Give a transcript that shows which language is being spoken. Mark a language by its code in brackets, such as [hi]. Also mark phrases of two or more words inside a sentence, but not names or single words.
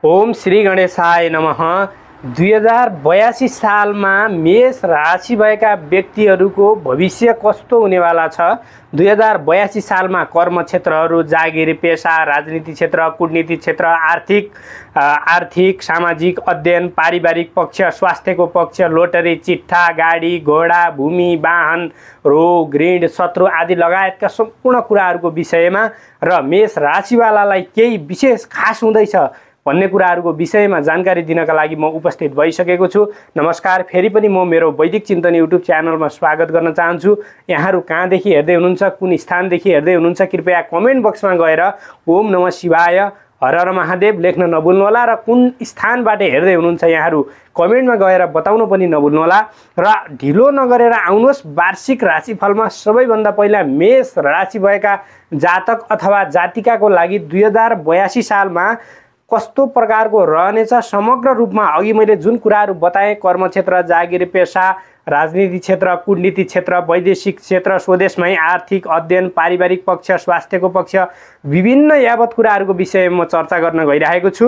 [sa] ओम श्री गणेशाय नमः। [ne] 2082 सालमा मेष राशि भएका व्यक्तिहरूको भविष्य कस्तो हुनेवाला छ। 2082 सालमा कर्म क्षेत्रहरू, जागिर, पेशा, राजनीति क्षेत्र, कूटनीति क्षेत्र, आर्थिक सामाजिक, अध्ययन, पारिवारिक पक्ष, स्वास्थ्यको पक्ष, लोटरी, चिट्ठा, गाडी, घोडा, भूमि, वाहन, रोग, ऋण, शत्रु आदि लगायतका सम्पूर्ण कुराहरूको विषयमा र मेष राशिवालालाई केही विशेष खास हुँदैछ भन्ने कुराहरूको विषयमा जानकारी दिनका लागि म उपस्थित भइसकेको छु। नमस्कार, फेरि पनि म मेरो वैदिक चिन्तन युट्युब च्यानलमा स्वागत गर्न चाहन्छु। यहाँहरू कहाँदेखि हेर्दै हुनुहुन्छ, कुन स्थानदेखि हेर्दै हुनुहुन्छ, कृपया [en] comment boxमा [ne] गएर [sa] ओम नमः शिवाय, [ne] हर हर महादेव लेख्न नभुल्नुहोला र कुन स्थानबाट हेर्दै हुनुहुन्छ यहाँहरू कमेन्टमा गएर बताउन पनि नभुल्नुहोला। र ढिलो नगरेर आउनुहोस्। वार्षिक राशिफलमा सबैभन्दा पहिला मेष राशि भएका जातक अथवा जातिकाको लागि 2082 सालमा कस्तो प्रकारको रहनेछ, समग्र रूपमा अघि मैले जुन कुराहरू बताएँ, कर्म क्षेत्र, जागिर, पेशा, राजनीति क्षेत्र, कूटनीति क्षेत्र, वैदेशिक क्षेत्र, स्वदेशमै आर्थिक, अध्ययन, पारिवारिक पक्ष, स्वास्थ्यको पक्ष, विभिन्न यावत कुराहरूको विषयमा म चर्चा गर्न गइरहेको छु।